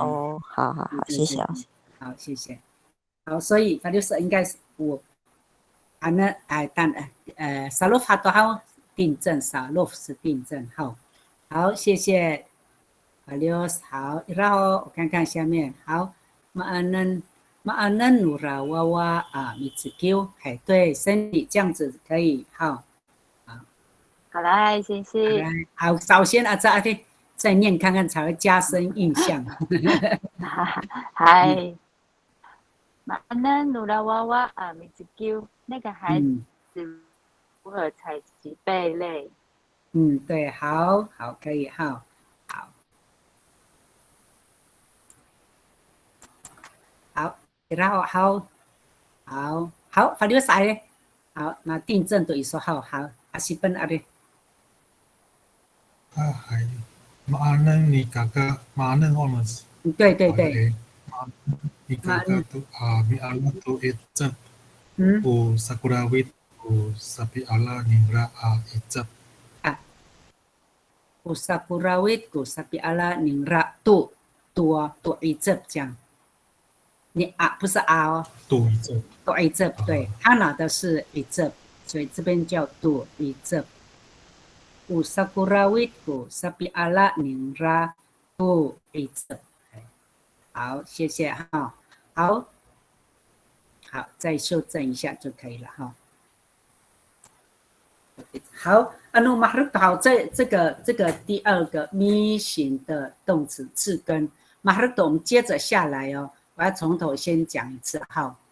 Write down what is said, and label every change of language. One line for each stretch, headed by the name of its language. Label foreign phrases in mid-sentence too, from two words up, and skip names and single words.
Chinese: 哦，好，谢谢老师。好，谢谢。好，所以法律是应该是我，萨洛法多好订正，萨洛夫是订正。好，谢谢法律。好，然后我看看下面。
Amis: 好 ，maanan nura wawa mitsukiu，
Chinese: 对，身体这样子可以。好，谢谢。好，首先阿弟再念看看才会加深印象。
Amis: 嗨。mana nura wawa mitsukiu，
Chinese: 那个孩子如何采集贝类？对，好，可以，好，然后好，法律赛嘞，好，那订正对说好，阿西本阿嘞。
Amis: 还 maanan ni kakak maanan honors。
Chinese: 对。
Amis: ni kakak tu mi ala tu ijab ku sakurawit ku sapi ala ningra ijab。 ku sakurawit ku sapi ala ningra tu ijab 这样。
Chinese: 你不是哦。
Amis: tu ijab，
Chinese: 对，他拿的是
Amis: ijab，
Chinese: 所以这边叫
Amis: tu ijab。ku sakurawit ku sapi ala ningra tu ijab。
Chinese: 好，谢谢哈。好，再修正一下就可以了哈。好，mahruk 好，这个第二个咪型的动词字根 mahruk， 我们接着下来哦，我要从头先讲一次哈。